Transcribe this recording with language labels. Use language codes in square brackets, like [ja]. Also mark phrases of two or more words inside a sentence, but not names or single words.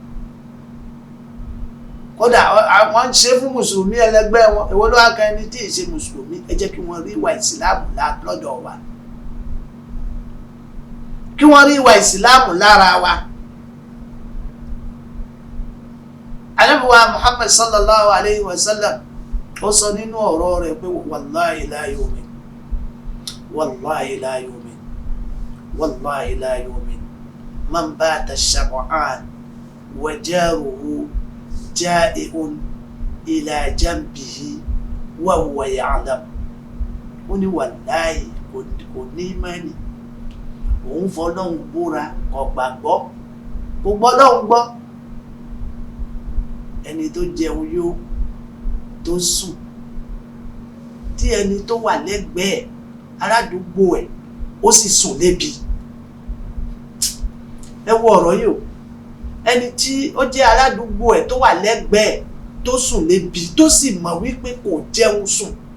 [yo] kódà àwọn ń ṣe fún mùsùlùmí ẹlẹgbẹ́ wọn èwo ló wá kan ẹni tí ì ṣe mùsùlùmí ẹ jẹ́ kí wọ́n rí ìwà ìsìláàmù lọ́dọ̀ wa kí wọ́n rí ìwà ìsìláàmù lára wa. Ànábì wa Muhammad [ar] صلى الله عليه وسلم [yo] ó sọ nínú ọ̀rọ̀ rẹ̀ pé [ar] والله لا يؤمن والله لا يؤمن والله لا يؤمن من بات شبعان وجاره جائع إلى جنبه وهو يعلم [yo] ó ní wallahi kò ní mẹ́ni òun fọlọ́hun búra kò gbàgbọ́ kò gbọ́lọ́hun gbọ́ ẹni tó jẹun yó tó sùn tí ẹni tó wà lẹ́gbẹ̀ẹ́ aládùúgbò ẹ̀ ó sì sùn lébi ẹ wo ọ̀rọ̀ yìí o ẹni tí ó jẹ́ aládùúgbò ẹ̀ tó wà lẹ́gbẹ̀ẹ́ tó sùn lébi tó sì mọ̀ wípé kò jẹun sùn